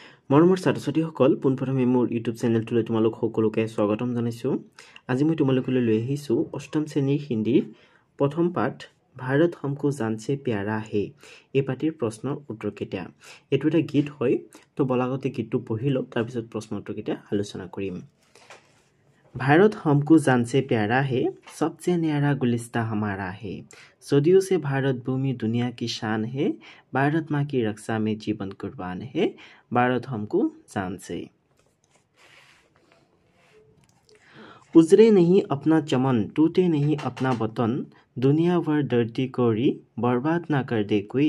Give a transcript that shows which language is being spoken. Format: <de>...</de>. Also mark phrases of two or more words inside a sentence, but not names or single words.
<as>মৰমৰ ছাত্ৰ-ছাত্ৰীসকল পোনপ্ৰথমে মোৰ ইউটিউব চেনেলটোলৈ তোমালোক সকলোকে স্বাগতম জনাইছোঁ। আজি মই তোমালোকলৈ লৈ আহিছোঁ অষ্টম শ্ৰেণীৰ হিন্দীৰ প্ৰথম পাঠ ভাৰত हमको जान से प्यारा है এই পাঠৰ প্ৰশ্নৰ উত্তৰ কেইটা। এইটো এটা গীত হয়, তো বলাগতে গীতটো পঢ়ি লওক, তাৰপিছত প্ৰশ্ন উত্তৰ কেইটা আলোচনা কৰিম।</as> <hi>भारत हमको जान से प्यारा है, सबसे न्यारा गुलिस्ता हमारा है। सदियों से भारत भूमि दुनिया की शान है, भारत माँ की रक्षा में जीवन कुर्बान है, भारत हमको जान से। उजरे नहीं अपना चमन, टूटे नहीं अपना वतन, दुनिया भर धरती कोरी बर्बाद ना कर दे कोई।</hi>